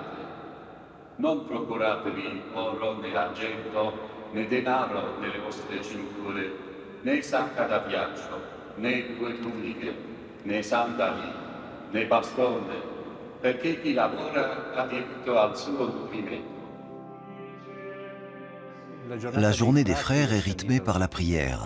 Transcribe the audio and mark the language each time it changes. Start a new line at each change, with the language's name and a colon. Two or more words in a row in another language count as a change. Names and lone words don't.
Italian: Non procuratevi oro né argento, né denaro nelle vostre cinture, né sacca da viaggio, né 2 tuniche, né sandali, né bastone, perché chi lavora ha diritto al suo nutrimento.
French: La journée des frères est rythmée par la prière.